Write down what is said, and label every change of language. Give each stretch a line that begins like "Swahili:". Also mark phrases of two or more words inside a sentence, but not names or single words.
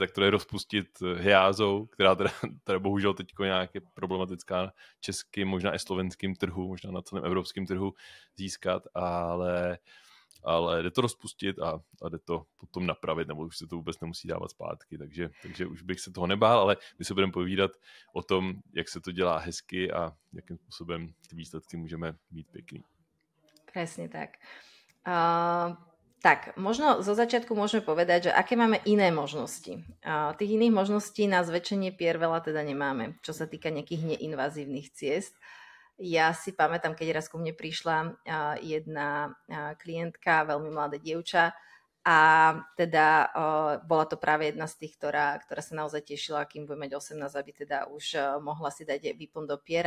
Czech: tak to je rozpustit hyázou, která teda bohužel teď nějak je problematická českým, možná i slovenským trhu, možná na celém evropském trhu získat, ale jde to rozpustit a jde to potom napravit, nebo už se to vůbec nemusí dávat zpátky, takže už bych se toho nebál, ale my se budeme povídat o tom, jak se to dělá hezky a jakým způsobem ty výsledky můžeme mít pěkný.
Slovak: Presne tak. Tak, možno zo začiatku môžeme povedať, že aké máme iné možnosti. Tých iných možností na zväčšenie pier veľa teda nemáme, čo sa týka nejakých neinvazívnych ciest. Ja si pamätám, keď raz ku mne prišla jedna klientka, veľmi mladé dievča, a teda bola to práve jedna z tých, ktorá sa naozaj tešila, kým bude mať 18, aby teda už mohla si dať výplň do pier.